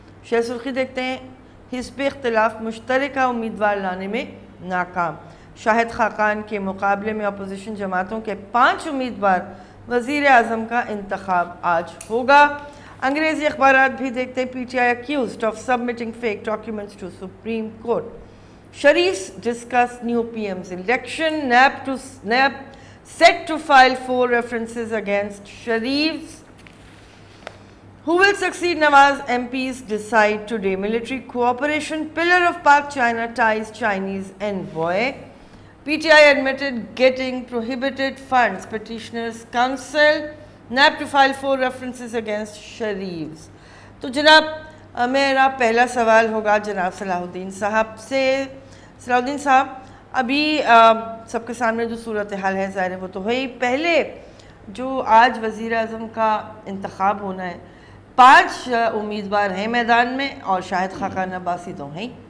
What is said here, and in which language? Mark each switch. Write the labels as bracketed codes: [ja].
[ur] شہ سرخی دیکھتے ہیں حزب اختلاف مشترکہ امیدوار لانے میں ناکام. شاہد خاقان کے مقابلے میں اپوزیشن جماعتوں کے 5 امیدوار. وزیر اعظم کا انتخاب آج ہوگا. انگریزی اخبارات بھی دیکھتے ہیں. P T I [en] accused of submitting fake documents to Supreme Court. Sharifs discuss new PM's election. NAB set to file 4 references against Sharifs. Who will succeed Nawaz? MPs decide today. Military cooperation, pillar of Pak-China ties Chinese envoy. PTI admitted getting prohibited funds. Petitioners Council. NAB to file 4 references against Sharifs. [ur] تو جناب میرا پہلا سوال ہوگا جناب صلاح الدین صاحب سے. صلاح الدین صاحب، ابھی سب کے سامنے جو صورتحال ہے ظاہر ہے وہ تو ہے. پہلے جو آج وزیر اعظم کا انتخاب ہونا ہے، 5 امیدوار ہیں میدان میں اور شاہد خاقان عباسی تو ہیں.